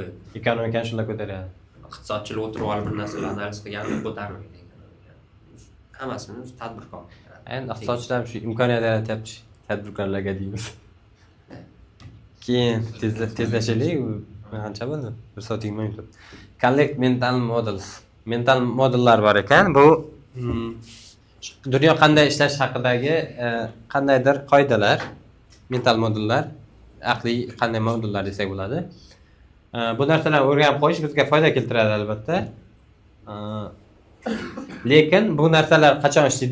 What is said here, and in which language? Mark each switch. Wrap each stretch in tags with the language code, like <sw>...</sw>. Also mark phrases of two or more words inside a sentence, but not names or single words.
<uz>Ekonomikani shunday ko'taryapti. Iqtisodchilar o'tirib olib bir narsalarni analiz qilganini ko'tarmaydi. Hammasini tadbirkor. Endi iqtisodchilar shu imkoniyat yaratyapti tadbirkorlarga deymiz. Keyin tezlashaylik. Qancha bo'ldi? 1 soat 20 minut.</uz> <en>Collect mental models.</en> <uz>Mental modellar bor ekan. Bu dunyo qanday ishlash haqidagi qandaydir qoidalar, mental modellar, aqliy qanday modellar desak bo'ladi. Bu narsalarni o'rganib qo'yish bizga foyda keltiradi albatta. Lekin bu narsalar qachon ishlaydi?</uz>